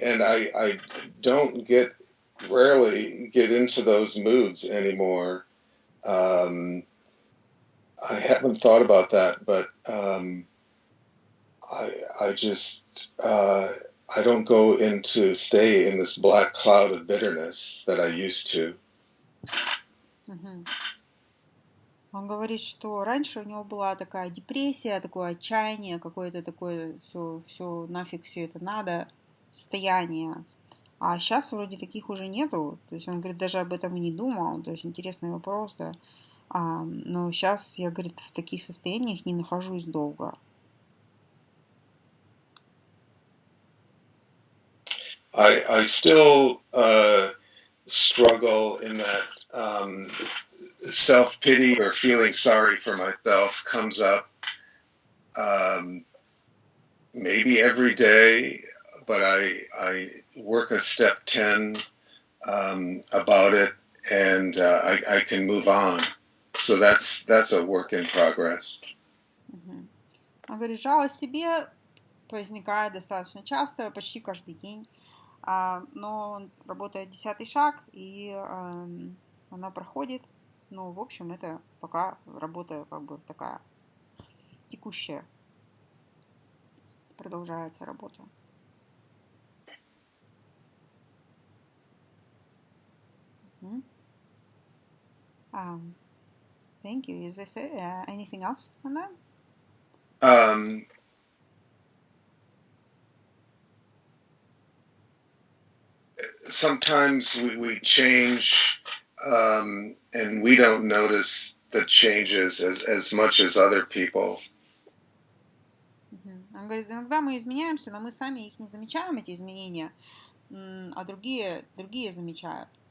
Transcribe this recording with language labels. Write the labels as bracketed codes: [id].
[en] And I don't rarely get into those moods anymore. I haven't thought about that, but I just I don't go stay in this black cloud of bitterness that I used to. [ru] Он говорит, что раньше у него была такая депрессия, такое отчаяние, какое-то такое все нафиг все это надо состояние. А сейчас вроде таких уже нету. То есть он говорит, даже об этом и не думал. То есть интересный вопрос, да. Но сейчас я, говорит, в таких состояниях не нахожусь долго. [en] I still struggle in that self-pity or feeling sorry for myself comes up maybe every day, but I work a step 10 about it and I can move on. So that's a work in progress. [ru] Он говорит, жалость себе возникает достаточно часто, почти каждый день. Но он работает 10-й шаг, и она проходит. Но, в общем, это пока работа как бы такая текущая. Продолжается работа. [en] Thank you. Is this it? Anything else on that? Sometimes we change and we don't notice the changes as much as other people. [ru] Он говорит, иногда мы изменяемся, но мы сами их не замечаем, эти изменения, а другие замечают.